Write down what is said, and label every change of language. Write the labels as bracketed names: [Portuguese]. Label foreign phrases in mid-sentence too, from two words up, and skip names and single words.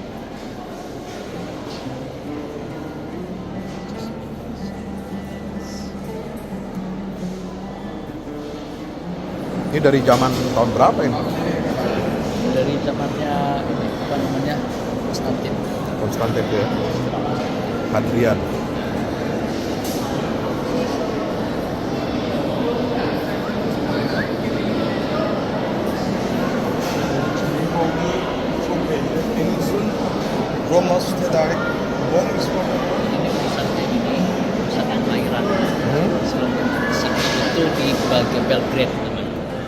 [Indonesian] Ini dari zaman tahun berapa ini? Dari zamannya ini apa namanya, Konstantin. Konstantin ya. Hadrian. [Turkish] Roma tedarik olmuş mu? [Indonesian] Ini pusat pengairan. Sebelum itu di Belgrade namanya.